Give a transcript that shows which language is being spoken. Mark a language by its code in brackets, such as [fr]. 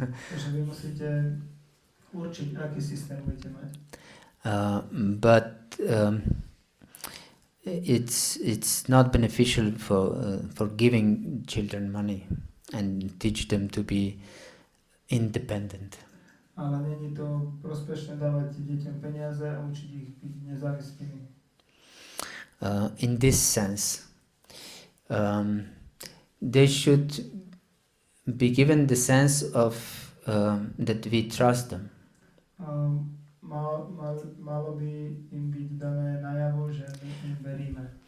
[sk] Takže vy musíte určiť, aký systém budete mať. [en] But it's not beneficial for giving children money and teach them to be independent. [sk] Ale není to prospešné dávať deťom peniaze a učiť ich byť nezávislými. [en] In this sense, they should be given the sense of that we trust them. [sk] Malo by im byť dané najavo, že my im veríme.